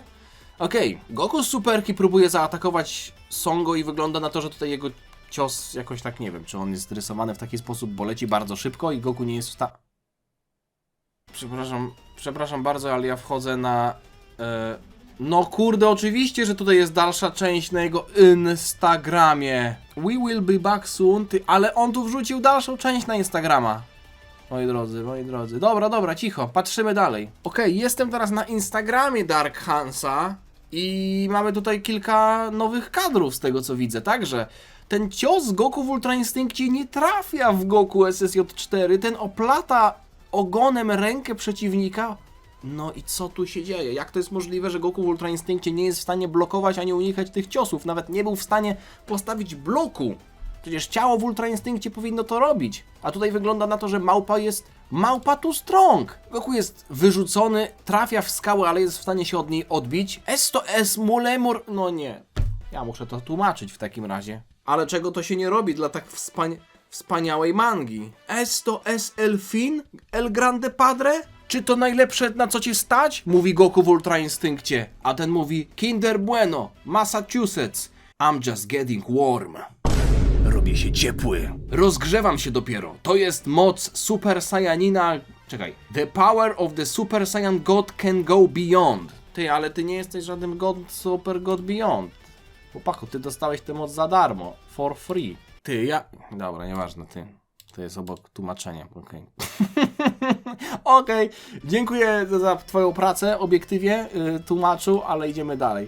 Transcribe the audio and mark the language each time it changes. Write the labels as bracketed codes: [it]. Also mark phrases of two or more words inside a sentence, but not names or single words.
[pl] Okej, Goku z superki próbuje zaatakować Songo i wygląda na to, że tutaj jego cios jakoś tak, nie wiem, czy on jest rysowany w taki sposób, bo leci bardzo szybko i Goku nie jest w stanie... Przepraszam bardzo, ale ja wchodzę na... No kurde, oczywiście, że tutaj jest dalsza część na jego Instagramie. [en] We will be back soon, [pl] ale on tu wrzucił dalszą część na Instagrama. Moi drodzy. Dobra, cicho, patrzymy dalej. Okej, jestem teraz na Instagramie Dark Hansa i mamy tutaj kilka nowych kadrów z tego co widzę, także ten cios Goku w Ultra Instynkcie nie trafia w Goku SSJ4, ten oplata ogonem rękę przeciwnika. No i co tu się dzieje? Jak to jest możliwe, że Goku w Ultra Instynkcie nie jest w stanie blokować ani unikać tych ciosów? Nawet nie był w stanie postawić bloku. Przecież ciało w Ultra Instynkcie powinno to robić. A tutaj wygląda na to, że małpa [en] too strong. [pl] Goku jest wyrzucony, trafia w skałę, ale jest w stanie się od niej odbić. [es] Esto es mulemur... [pl] No nie. Ja muszę to tłumaczyć w takim razie. Ale czego to się nie robi dla tak wspaniałej mangi? [es] Esto es el fin? El grande padre? [pl] Czy to najlepsze, na co cię stać? Mówi Goku w Ultra Instynkcie. A ten mówi Kinder Bueno, Massachusetts. [en] I'm just getting warm. [pl] Robię się ciepły. Rozgrzewam się dopiero. To jest moc Super Saiyanina... Czekaj. [en] The power of the Super Saiyan God can go beyond. [pl] Ty, ale ty nie jesteś żadnym Super God Beyond. Chłopaku, ty dostałeś tę moc za darmo. [en] For free. [pl] Ty, ja... Dobra, nieważne, ty. To jest obok tłumaczenia, okej. Okej, dziękuję za twoją pracę, obiektywie, tłumaczu, ale idziemy dalej.